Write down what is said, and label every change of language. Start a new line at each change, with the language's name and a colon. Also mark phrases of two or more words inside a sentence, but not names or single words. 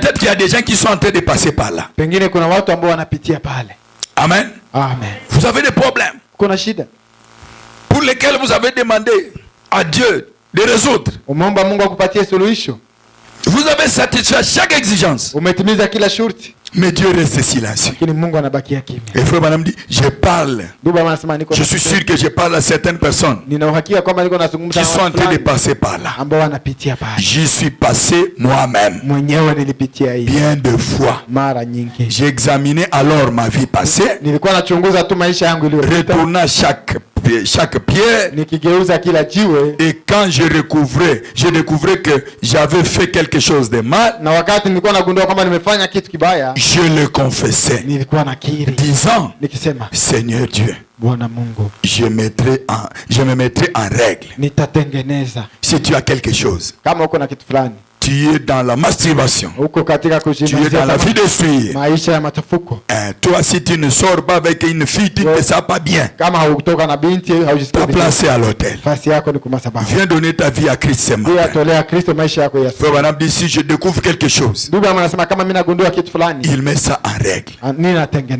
French: a des gens qui sont en train de passer par là.
Swahili: Pengine kuna watu ambao wanapitia pale. Amen. Amen.
French: Vous avez des problèmes.
Swahili: Kuna shida
French: Pour lesquels vous avez demandé à Dieu de résoudre.
Swahili: Umeomba Mungu akupatie suluhisho.
French: Vous avez satisfait à chaque exigence.
Swahili: Umetimiza kila shurti.
French: Mais Dieu reste silencieux.
Swahili: Lakini Mungu anabakia kimya.
French: Et frère Branham dit, je parle. Je suis sûr que je parle à certaines personnes
Swahili: Nina uhakika kwamba niko nazungumza
French: qui sont en train de passer par là.
Swahili: Ambao wanapitia pale.
French: J'y suis passé moi-même.
Swahili: Mwenyewe nilipitia hii.
French: Bien de fois.
Swahili: Mara nyingi.
French: J'ai examiné alors ma vie passée.
Swahili: Nilikuwa nachunguza tu maisha yangu iliyopita.
French: Retournant chaque pierre.
Swahili: Nikigeuza kila jiwe.
French: Et quand je découvrais que j'avais fait quelque chose de mal.
Swahili: Na wakati nilikuwa nagundua kwamba nimefanya kitu kibaya.
French: Je le confessais.
Swahili: Nilikuwa nakiri.
French: Disant,
Swahili: nikisema,
French: Seigneur Dieu,
Swahili: Bwana Mungu,
French: je me mettrai en règle.
Swahili: Nitatengeneza.
French: Si tu as quelque chose.
Swahili: Kama uko na kitu fulani.
French: Tu es dans la masturbation. Tu es dans la vie de suie. Toi, si tu ne sors pas avec une fille, tu ne te sens pas bien. T'as placé à l'hôtel. Viens donner ta vie à Christ ce matin. Frère Branham dit, si je découvre quelque chose, il met ça en règle.